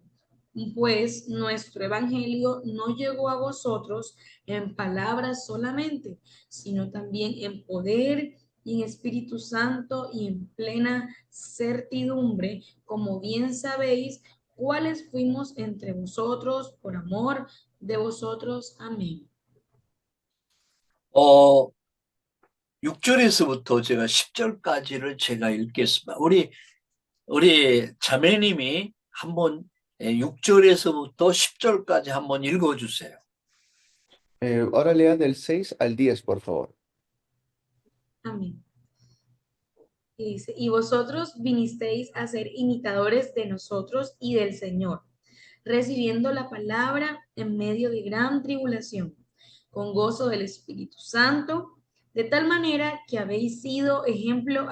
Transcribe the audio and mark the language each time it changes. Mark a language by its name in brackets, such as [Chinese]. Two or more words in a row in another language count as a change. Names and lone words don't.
[Spanish] Pues nuestro evangelio no llegó a vosotros en palabras solamente, sino también en poder y en Espíritu Santo y en plena certidumbre, como bien sabéis, cuáles fuimos entre vosotros por amor de vosotros. Amén. [Korean] 6절에서부터 제가 10절까지를 제가 읽겠습니다. 우리 자매님이 한번 6절에서부터 10절까지 한번 읽어주세요. [Spanish] Ahora lea del 6 al 10, por favor. Amén. Y dice, y vosotros vinisteis a ser imitadores de nosotros y del Señor, recibiendo la palabra en medio de gran tribulación, con gozo del Espíritu Santo, de tal manera que habéis sido ejemplo